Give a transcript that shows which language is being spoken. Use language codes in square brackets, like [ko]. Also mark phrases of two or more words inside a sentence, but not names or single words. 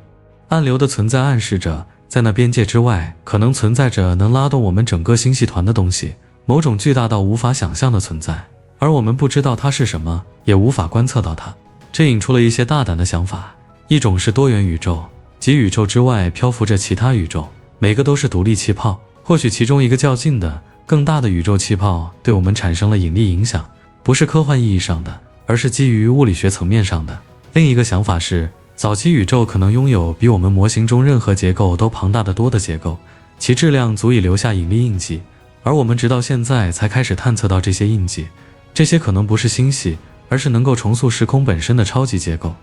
[zh] 暗流的存在暗示着，在那邊界之外，可能存在着能拉動我們整個星系團的東西，某種巨大到無法想象的存在，而我們不知道它是什麼，也無法觀測到它。這引出了一些大膽的想法，一種是多元宇宙，即宇宙之外漂浮着其他宇宙，每個都是獨立氣泡，或許其中一個较近的更大的宇宙气泡对我們產生了引力影響，不是科幻意義上的，而是基於物理學層面上的。另一個想法是，早期宇宙可能擁有比我們模型中任何結構都龐大得多的結構，其質量足以留下引力印記，而我們直到現在才開始探測到這些印記。這些可能不是星系，而是能夠重塑時空本身的超級結構。